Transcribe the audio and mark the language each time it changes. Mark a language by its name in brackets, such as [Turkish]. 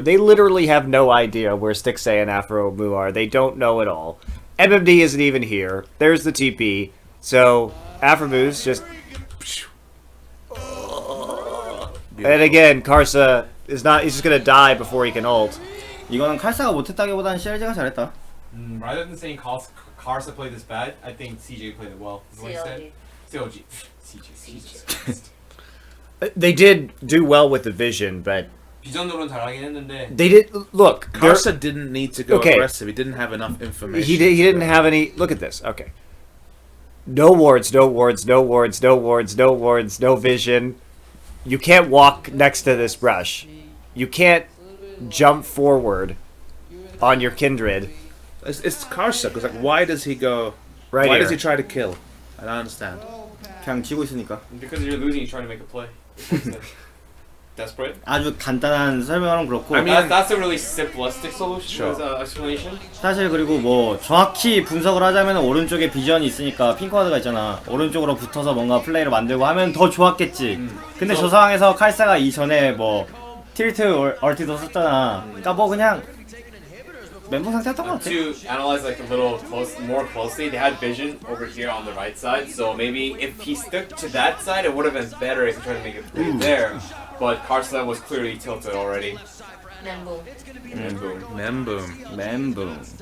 [English] They literally have no idea where Stixay and Afro Mu are. They don't know at all. MMD isn't even here. There's the TP. So Afro Mu's just. And again, Karsa is not. He's just gonna die before he can ult. [Korean] 이거는 칼사가 못했다기보다는 CLG가 잘했다. [English] rather than saying Karsa played this bad, I think CJ played it well. Is what he said. CLG. CJ. They did do well with the vision, but [Korean] 비전으로는 잘하긴 했는데 [English] they did look. Karsa didn't need to go Okay. aggressive. He didn't have enough information. He didn't have any. Look at this. Okay. No wards. No wards. No wards. No wards. No wards. No vision. you can't walk next to this brush. You can't jump forward on your Kindred. It's Karsa, because like, why does he go? Right why here. does he try to kill? I don't understand. [Korean] 그냥 지고 있으니까. [English] Because you're losing, you're trying to make a play. Desperate. [Korean] 아주 간단한 설명은 그렇고. [English] I mean- That's a really simplistic solution. Sure. Explanation. [Korean] 사실 그리고 뭐 정확히 분석을 하자면 오른쪽에 비전이 있으니까 핑크와드가 있잖아. 오른쪽으로 붙어서 뭔가 플레이를 만들고 하면 더 좋았겠지. 근데 저 상황에서 칼사가 이전에 뭐 틸트 얼티도 썼잖아. 그러니까 뭐 그냥 멘붕 상태였던 것 같아. [English] To analyze like a little more closely, they had vision over here on the right side. So maybe if he stuck to that side, it would have been better if he tried to make it play there. But Karsa was clearly tilted already. [Korean] Membo. [English] And boom. Memboom. [Korean] 멘붕.